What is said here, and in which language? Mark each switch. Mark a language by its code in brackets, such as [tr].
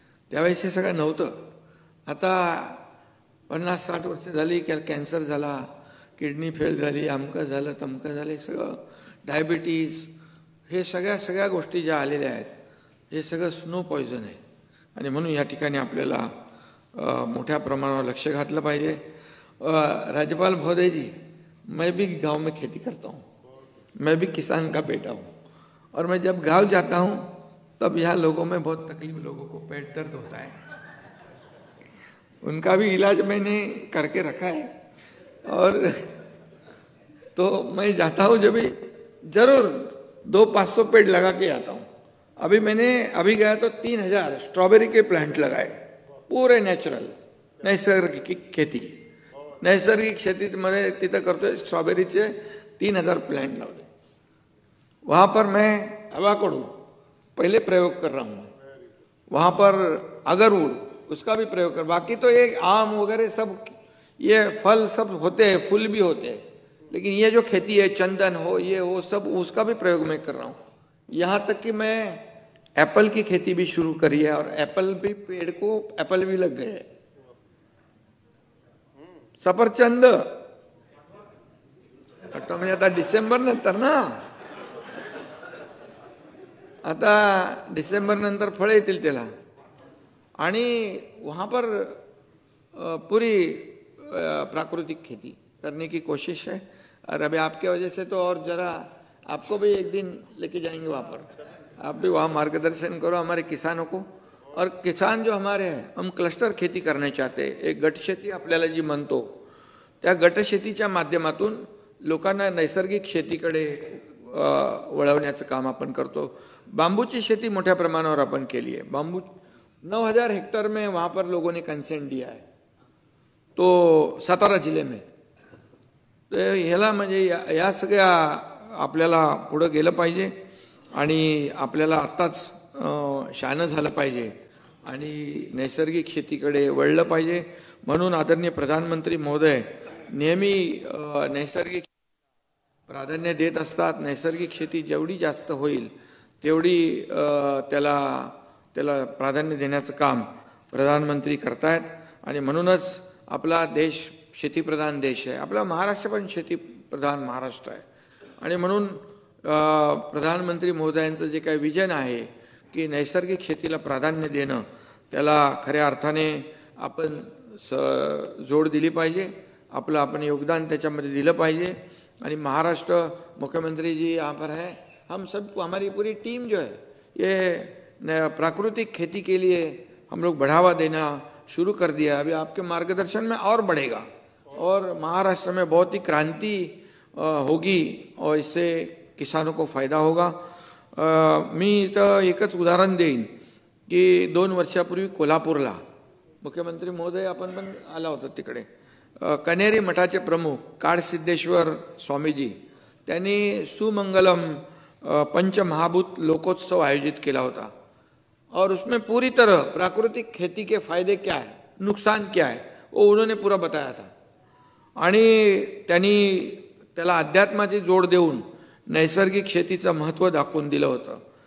[mr] त्यावेळेस हे सगळं नव्हतं. आता 50-60 वर्ष झाली, कॅन्सर झाला, किडनी फेल झाली, अमकं झालं, तमकं झालं, सगळं डायबिटीज, हे सगळ्या गोष्टी ज्या आलेल्या आहेत हे सगळं स्नो पॉयझन आहे. आणि म्हणून या ठिकाणी आपल्याला मोठ्या प्रमाणावर लक्ष घातलं पाहिजे. [hi] राज्यपाल महोदय जी, मैं भी गांव में खेती करता हूँ, मैं भी किसान का बेटा हूँ, और मैं जब गांव जाता हूँ तब यहाँ लोगों में बहुत तकलीफ, लोगों को पेट दर्द होता है, उनका भी इलाज मैंने करके रखा है। और तो मैं जाता हूँ जब भी जरूर 200-500 पेड़ लगा के आता हूँ। अभी गया तो 3000 स्ट्रॉबेरी के प्लांट लगाए, पूरे नॅचरल नैसर्गिक खेती। [mr] नैसर्गिक शेतीमध्ये तिथं करतोय, स्ट्रॉबेरीचे 3000 प्लांट लावले। [hi] वहां पर मैं अवाकाडो पहले प्रयोग कर रहा हूँ, वहां पर अगरवुड उसका भी प्रयोग कर, बाकी तो ये आम वगैरह सब ये फल सब होते हैं, फूल भी होते हैं, लेकिन ये जो खेती है चंदन हो ये हो सब उसका भी प्रयोग मैं कर रहा हूँ। यहाँ तक कि मैं एप्पल की खेती भी शुरू करी है, और एप्पल भी पेड़ को एप्पल भी लग गए, [mr] सफरचंद म्हणजे आता डिसेंबर नंतर ना, आता डिसेंबर नंतर फळ येतील त्याला। आणि [hi] वहां पर पूरी प्राकृतिक खेती करने की कोशिश है, और अभी आपके वजह से तो और जरा आपको भी एक दिन लेके जाएंगे वहां पर, आप भी वहां मार्गदर्शन करो हमारे किसानों को। और किसान जो हमारे हैं, हम क्लस्टर खेती करणे चाहते, [mr] एक गट शेती आपल्याला जी म्हणतो, त्या गट शेतीच्या माध्यमातून लोकांना नैसर्गिक शेतीकडे वळवण्याचं काम आपण करतो। बांबूची शेती मोठ्या प्रमाणावर आपण केली आहे, [hi] बांबू 9000 हेक्टर में वहां पर लोगों ने कंसेंट दिया है, तो सातारा जिले में। [mr] तो ह्याला म्हणजे या सगळ्या आपल्याला पुढे गेलं पाहिजे, आणि आपल्याला आत्ताच शहाणं झालं पाहिजे, आणि नैसर्गिक शेतीकडे वळलं पाहिजे। म्हणून आदरणीय प्रधानमंत्री महोदय नेहमी नैसर्गिक प्राधान्य देत असतात। नैसर्गिक शेती जेवढी जास्त होईल तेवढी त्याला प्राधान्य देण्याचं काम प्रधानमंत्री करतायत, आणि म्हणूनच आपला देश शेतीप्रधान देश आहे, आपला महाराष्ट्र पण शेतीप्रधान महाराष्ट्र आहे। आणि म्हणून प्रधानमंत्री महोदयांचं जे काही विजन आहे की नैसर्गिक शेतीला प्राधान्य देणं, त्याला खऱ्या अर्थाने आपण जोड दिली पाहिजे, आपलं आपण योगदान त्याच्यामध्ये दिलं पाहिजे। आणि [hi] महाराष्ट्र मुख्यमंत्री जी यहाँ पर है, हम सबको, हमारी पूरी टीम जो है ये प्राकृतिक खेती के लिए हम लोग बढ़ावा देना शुरू कर दिया। अभी आपके मार्गदर्शन में और बढ़ेगा, और महाराष्ट्र में बहुत ही क्रांति होगी, और इससे किसानों को फायदा होगा। [mr] मी इथं एकच उदाहरण देईन की 2 वर्षापूर्वी कोल्हापूरला मुख्यमंत्री महोदय आपण पण आला होता तिकडे, कनेरी मठाचे प्रमुख काडसिद्धेश्वर स्वामीजी त्यांनी सुमंगलम पंचमहाभूत लोकोत्सव आयोजित [hi] किया होता, और उसमें पूरी तरह प्राकृतिक खेती के फायदे क्या है, नुकसान क्या है, वो उन्होंने पूरा बताया था। [mr] आणि त्यांनी त्याला अध्यात्माची जोड देऊन नैसर्गिक शेतीचं महत्त्व दाखवून दिलं होतं।